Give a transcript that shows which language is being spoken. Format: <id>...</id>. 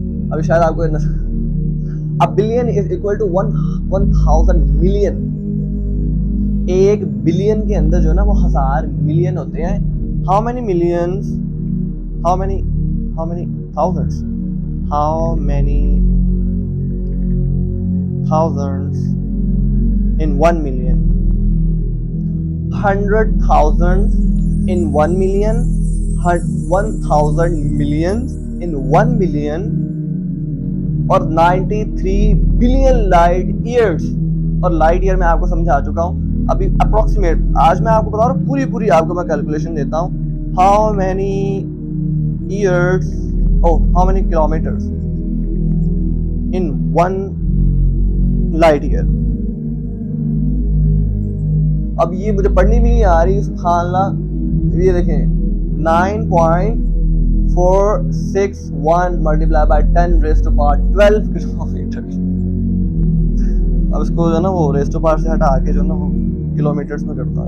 <ur>ابھی شاید آپ کو</ur> <en>a billion is equal to 1000 million.</en> <ur>ایک بلین کے اندر جو ہے نا وہ 1000 ملین ہوتے ہیں.</ur> <en>how many millions, how many thousands, how many thousands in 1 million? 100,000 in 1 million, 1000 millions in 1 million,</en> <ur>اور 93 بلین لائٹ ایئرس. اور لائٹ ایئر میں آپ کو سمجھا چکا ہوں ابھی اپروکسیمیٹ. آج میں آپ کو بتا رہا ہوں پوری آپ کو میں کیلکولیشن دیتا ہوں.</ur> <en>how many years, how many kilometers in 1 light year.</en> <ur>اب یہ مجھے پڑھنی بھی نہیں آ رہی, سبحان اللہ. یہ دیکھیں 9.461</ur> <en>multiplied by</en> <ur>10⁻12 کلومیٹر. اب اس کو جو ہے نا وہ ریز ٹو پاور سے ہٹا کے جو ہے نا وہ کلومیٹرز میں کرتا ہوں.</ur>